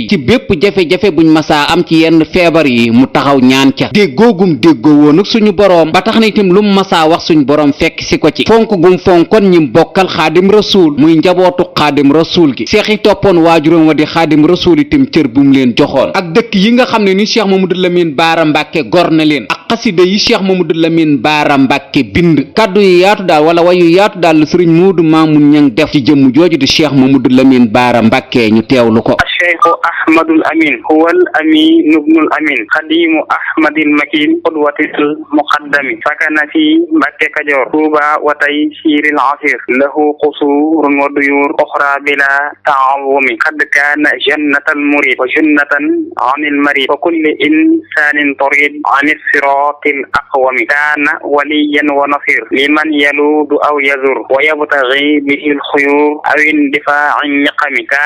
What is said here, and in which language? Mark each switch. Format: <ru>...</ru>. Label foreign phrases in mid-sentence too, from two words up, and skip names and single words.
<wo>ci bépp jafe-jafe buñ masaa am ci yenn feebar yi mu taxaw ñaan ca déggoogum déggoo woon ak suñu boroom ba tax na itam lu mu masaa wax suñu boroom fekk si ko ci fonk gum fonkoon ñim bokkal xaadim rasuul muy njabootu xaadim rasuul gi seex yi toppoon waajuram wa di xaadim rasuul itam cër bu mu leen joxoon ak dëkk yi nga xam ne ni cheikh mamadou lamine baara mbàkke gor na leen ak xasida yi cheikh mamadou lamine baara mbàkke bind kaddu yu yaatu daal wala wayu yaatu daal la sëriñ muudu maamun ñang def ci jëmm jooju di cheikh mamadou lamine baara mbàkke ñu teewlu ko</wo> <ar>الشيخ أحمد الأمين هو الأمين ابن الأمين خديم أحمد المكين قدوة المقدم سكن في مكة كجور طوبى وتيسير العصير له قصور وديور أخرى بلا تعظم قد كان جنة المريد وجنة عن المريد وكل إنسان طريد عن الصراط الأقوم كان وليا ونصير لمن يلود أو يزور ويبتغي به الخيور أو اندفاع النقم كان</ar>